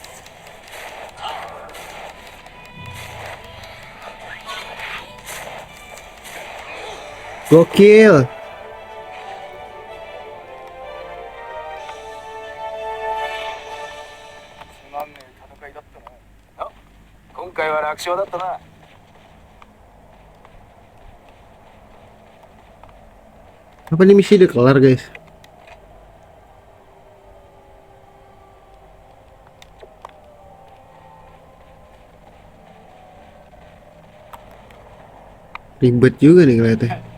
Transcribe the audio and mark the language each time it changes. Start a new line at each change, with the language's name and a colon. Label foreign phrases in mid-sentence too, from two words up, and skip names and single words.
Indonesian: Gokil.
Japanese: つまんねえ戦いだったな。あ、今回は楽勝だったな。
Indonesian: Apa nih misi udah kelar, guys? Ribet juga nih kelihatannya.